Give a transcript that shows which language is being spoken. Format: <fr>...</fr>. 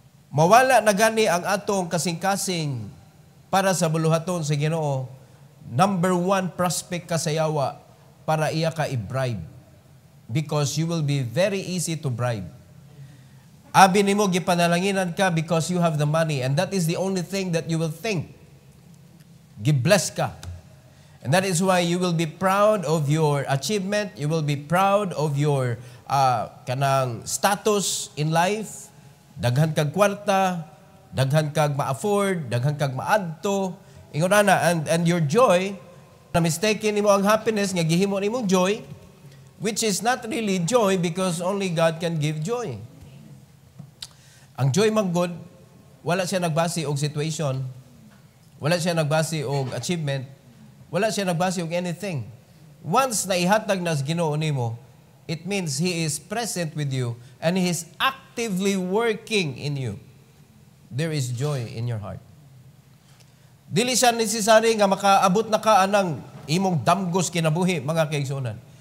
<ceb>Mawala na gani ang atong kasing-kasing para sa buluhaton sa Ginoo. Number one prospect ka sa yawa para iya ka i-bribe.</ceb> <en>Because you will be very easy to bribe.</en> <ceb>Abi nimo gipanalanginan ka</ceb> <en>because you have the money, and that is the only thing that you will think.</en> <ceb>Gibless ka.</ceb> <en>And that is why you will be proud of your achievement, you will be proud of your kanang status in life.</en> <ceb>Daghan kag kwarta, daghan kag ma-afford, daghan kag maadto. Ingon ana,</ceb> <en>and your joy,</en> <ceb>na mistaken nimo ang happiness nga gihimo nimong joy,</ceb> <en>which is not really joy because only God can give joy.</en> <ceb>Ang joy manggod, wala siya nagbase og situation, wala siya nagbase og achievement, wala siya nagbase og anything.</ceb> <en>Once</en> <ceb>na ihatag na sa Ginoo nimo,</ceb> <en>it means He is present with you and He is actively working in you. There is joy in your heart.</en> <ceb>Dili siya necessary nga makaabot na ka anang imong damgos kinabuhi, mga kaigsunan.</ceb>